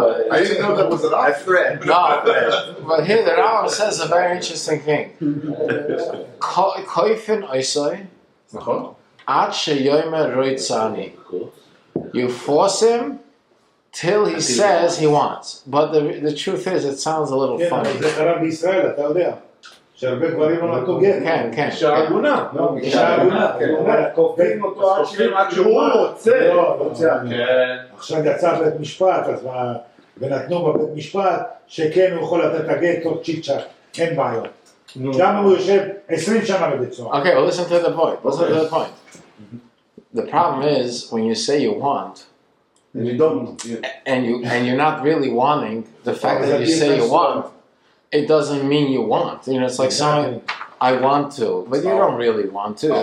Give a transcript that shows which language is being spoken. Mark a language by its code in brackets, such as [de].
[en] I didn't know that was an option. no, but here the Rambam says a very interesting thing. [he] Koifin oisoi, ad sheyoyme roitzani. [en] You force him till he says he wants. But the truth is, it sounds a little [he] כן, [en] funny. [he] אבל זה קרה בישראל, אתה יודע. שהרבה גברים לא נתנו גט. כן. אישה עגונה. לא, אישה עגונה. כופים אותו עד שהוא רוצה. לא, רוצה. עכשיו יצא בית משפט, אז מה... ונתנו בבית משפט שכן הוא יכול לתת את הגט תוך צ'יק צ'אק. אין בעיות. גם אם הוא יושב 20 שנה בבית סוהר. [en] Okay, well, listen to the point. The problem is when you say you want, and you don't. and you're not really wanting. The fact that you say you want, it doesn't mean you want. You know, it's like saying, "I want to," but you don't really want to.